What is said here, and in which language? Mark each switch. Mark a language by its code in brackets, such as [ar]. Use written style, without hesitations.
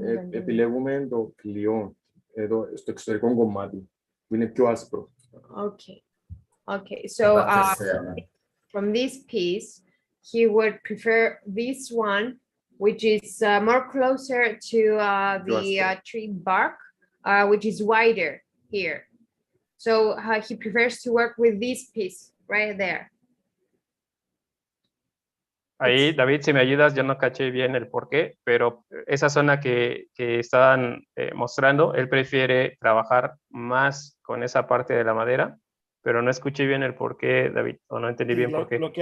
[el] Επιλέγουμε το κλειό, εδώ στο εξωτερικό κομμάτι, που είναι πιο άσπρο. [en] Okay. Okay. So from this piece, he would prefer this one, which is more closer to the tree bark, which is wider here. So he prefers to work with this piece right there. [es] Ahí, David, si me ayudas, yo no caché bien el por qué, pero esa zona que estaban mostrando, él prefiere trabajar más con esa parte de la madera, pero no escuché bien el por qué, David, o no entendí bien por qué.